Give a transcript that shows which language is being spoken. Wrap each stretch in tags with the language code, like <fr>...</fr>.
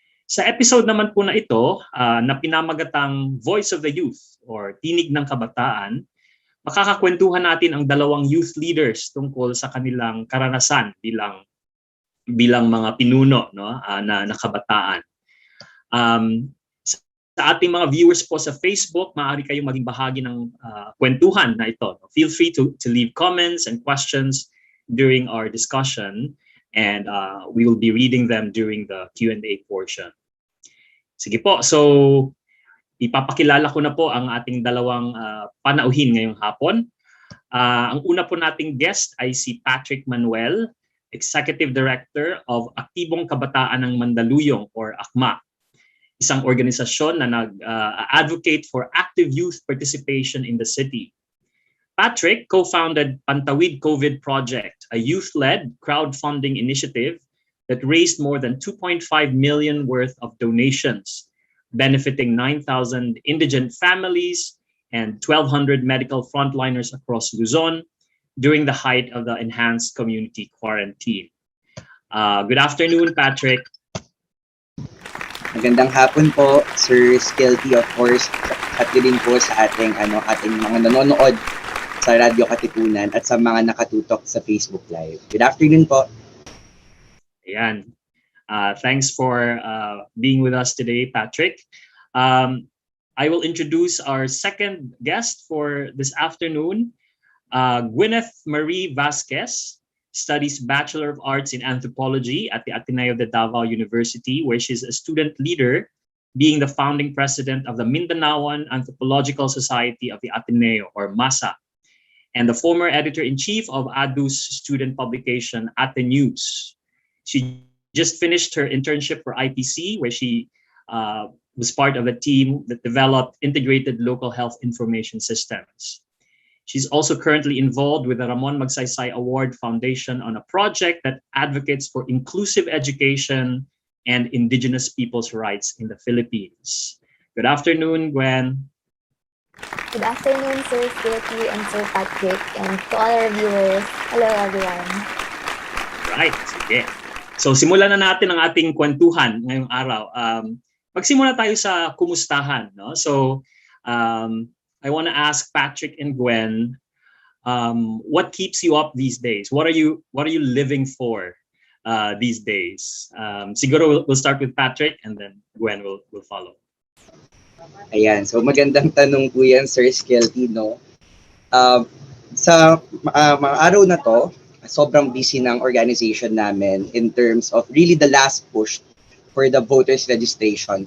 <tl>Sa episode naman po na ito, na pinamagatang Voice of the Youth or Tinig ng Kabataan, makakakwentuhan natin ang dalawang youth leaders tungkol sa kanilang karanasan bilang mga pinuno, no? na kabataan. Sa ating mga viewers po sa Facebook, maaari kayong maging bahagi ng kwentuhan na ito.</tl> <en>Feel free to leave comments and questions during our discussion, and we will be reading them during the Q&A portion.</en> <tl>Sige po, so ipapakilala ko na po ang ating dalawang panauhin ngayong hapon. Ang una po nating guest ay si Patrick Manuel, Executive Director of Aktibong Kabataan ng Mandaluyong or AKMA, isang organisasyon na nag-advocate</tl> <en>for active youth participation in the city. Patrick co-founded Pantawid COVID Project, a youth-led crowdfunding initiative that raised more than 2.5 million worth of donations, benefiting 9,000 indigent families and 1,200 medical frontliners across Luzon during the height of the enhanced community quarantine. Good afternoon, Patrick.</en> <tl>Magandang hapon po, Sir Skilty, of course, at din po sa ating mga nanonood sa radyo-katipunan at sa mga nakatutok sa Facebook Live.</tl> <en>Good afternoon po.</en> <tl>Ayan.</tl> <en>Thanks for being with us today, Patrick. I will introduce our second guest for this afternoon. Gwyneth Marie Vasquez studies Bachelor of Arts in Anthropology at the Ateneo de Davao University, where she's a student leader, being the founding president of the Mindanaoan Anthropological Society of the Ateneo, or Masa, and the former editor-in-chief of ADU's student publication, Atenews. She just finished her internship for IPC, where she was part of a team that developed integrated local health information systems. She's also currently involved with the Ramon Magsaysay Award Foundation on a project that advocates for inclusive education and Indigenous people's rights in the Philippines. Good afternoon, Gwen. Good afternoon, Sir Skilty and Sir Patrick, and to all our viewers. Hello, everyone. Right, sige.</en> <tl>So simulan na natin ang ating kwentuhan ngayong araw. Magsimula tayo sa kumustahan, no?</tl> <en>So I want to ask Patrick and Gwen, what keeps you up these days? What are you living for these days? Siguro we'll start with Patrick and then Gwen will follow.</en> <tl>Ayan, so magandang tanong po yan, Sir Skilty, no? Sa mga araw na to, sobrang busy ng organization namin</tl> <en>in terms of really the last push for the voters registration.</en>